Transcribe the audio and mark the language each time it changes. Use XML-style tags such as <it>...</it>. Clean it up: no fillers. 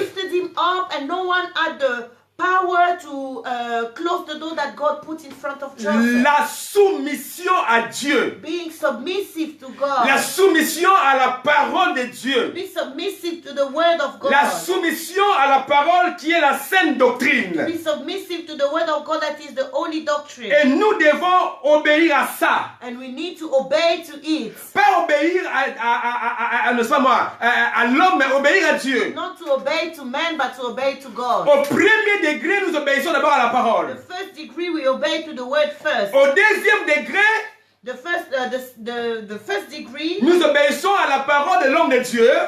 <en>lifted him up, and no one had the power to close the door that God put in front of Joseph.</en> <fr>La soumission à Dieu,</fr> <en>Being submissive to God.</en> <fr>la soumission à la parole de Dieu,</fr> <en>Be submissive to the word of God.</en> <fr>la soumission à la parole qui est la saine doctrine.</fr> <en>Be submissive to the word of God that is the holy doctrine.</en> <fr>Et nous devons obéir à ça.</fr> <en>And we need to obey to it.</en> <fr>Pas obéir ne sais pas moi, à l'homme, mais obéir à Dieu.</fr> <en>Not to obey to man, but to obey to God.</en> <fr>Au premier degré, nous obéissons d'abord à la</fr> <en>The</en> <fr>parole.</fr> <en>first degree, we obey to the word first.</en> <fr>Au deuxième degré,</fr> <en>The first degree,</en> <fr>nous obéissons à la parole de l'homme de Dieu,</fr>